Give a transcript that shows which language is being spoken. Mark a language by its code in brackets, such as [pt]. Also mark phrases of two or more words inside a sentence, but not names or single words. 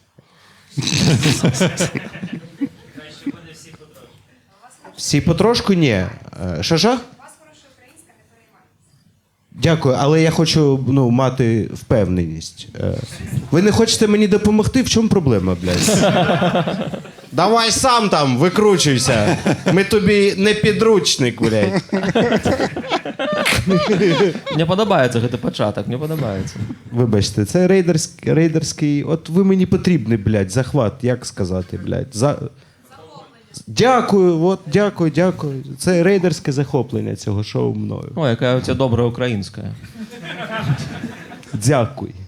[uk] Всі потрошку? Ні. Що? Дякую, але я хочу мати впевненість. Ви не хочете мені допомогти? В чому проблема, блядь? Давай сам там, викручуйся. Ми тобі не підручник, блядь. [be] Мне падабаецца гэты пачатак, мне падабаецца. [uk] Вибачте, це рейдерський... От ви мені потрібний, блядь, захват, як сказати, блядь. Дякую, дякую. Це рейдерське захоплення цього шоу мною. О, яка у тебе добра українська. Дякую.